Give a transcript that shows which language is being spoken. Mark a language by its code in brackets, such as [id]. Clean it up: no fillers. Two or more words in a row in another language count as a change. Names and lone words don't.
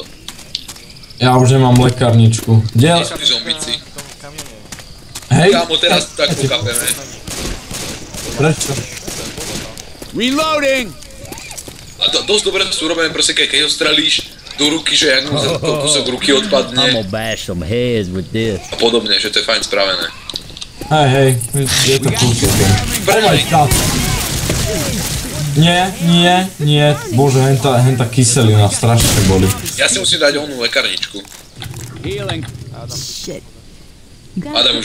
[sk] Ja už nemám lekárničku. Nie sú tí zombici. Hej? Kámo, teraz tak pokapeme. Prečo? Reloading! A dosť dobre sú urobené, proste keď ho strelíš do ruky, že jak mu kúsok ruky odpadne. [en] I'm gonna bash some heads with this. [sk] A podobne, že to je fajn spravené. Hej, je to kúsok. [en] Oh my god. [sk] Nie. Bože, henta kyselina strašne boli. Ja si musím dať onú lekárničku. Healing. Adam už